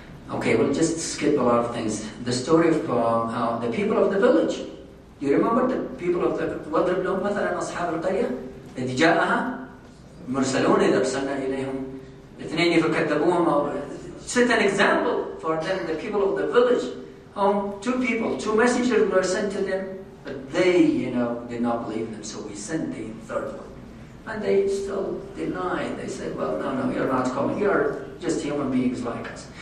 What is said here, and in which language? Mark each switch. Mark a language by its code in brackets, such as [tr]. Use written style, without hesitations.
[en] Okay, we'll just skip a lot of things. The story of the people of the village. You remember the people of the [ar] وَضْرِبْ لَهُمْ مَثَلًا أَصْحَابَ الْقَرْيَةِ إِذْ جَاءَهَا مُرْسَلُونَ إِذْ أَرْسَلْنَا إِلَيْهِمْ اثْنَيْنِ فَكَذَّبُوهُمَا. [en] Set an example for them, the people of the village. Two messengers were sent to them, but they, did not believe them. So we sent the third one, and they still denied. They said, "Well, no, you're not coming. You're just human beings like us."